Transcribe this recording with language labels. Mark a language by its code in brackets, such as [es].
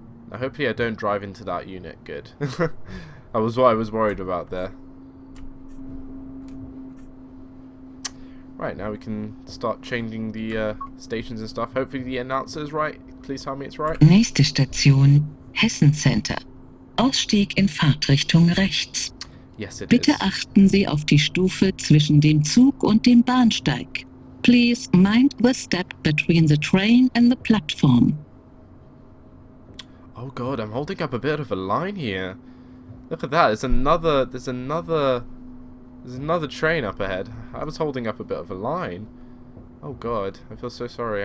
[en] Now, hopefully I don't drive into that unit. Good. That was what I was worried about there. Right, now we can start changing the stations and stuff. Hopefully the announcer is right. Please tell me it's right. [de] Nächste Station, Hessen Center. Ausstieg in Fahrtrichtung rechts. [en] Yes, it [de] Bitte [en] is. [de] achten Sie auf die Stufe zwischen dem Zug und dem Bahnsteig. [en] Please mind the step between the train and the platform. Oh god, I'm holding up a bit of a line here. Look at that. There's another train up ahead. I was holding up a bit of a line. Oh god, I feel so sorry.